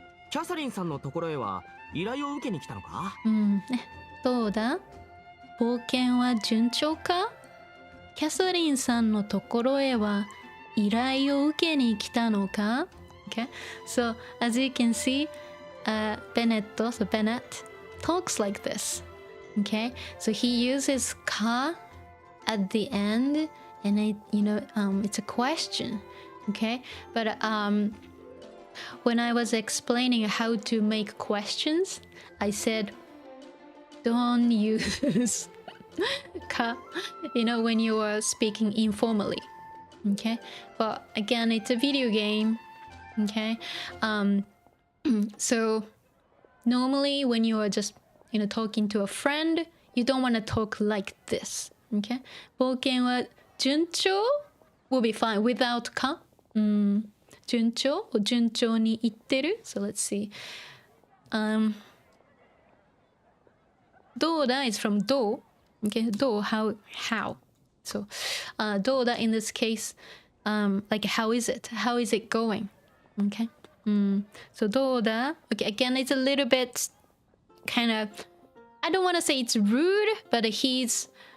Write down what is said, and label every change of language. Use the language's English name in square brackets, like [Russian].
[Japanese] キャサリンさんのところへは依頼を受けに来たのか？どうだ、冒険は順調か？キャサリンさんのところへは依頼を受けに来たのか？ [English] Okay? So as you can see, Bennett talks like this. Okay, so he uses ka at the end, and it's a question. Okay, but when I was explaining how to make questions, I said don't use ka, when you are speaking informally. Okay, but again, it's a video game. Okay, so normally when you are just talking to a friend, you don't want to talk like this. Okay, [Japanese] 冒険は順調 [English] will be fine without か。 [Japanese] 順調にいってる [English] So let's see. どうだ is from どう Okay, どう how So どうだ in this case like how is it going Okay So どうだ Okay, again it's a little bit kind of I don't want to say it's rude but he's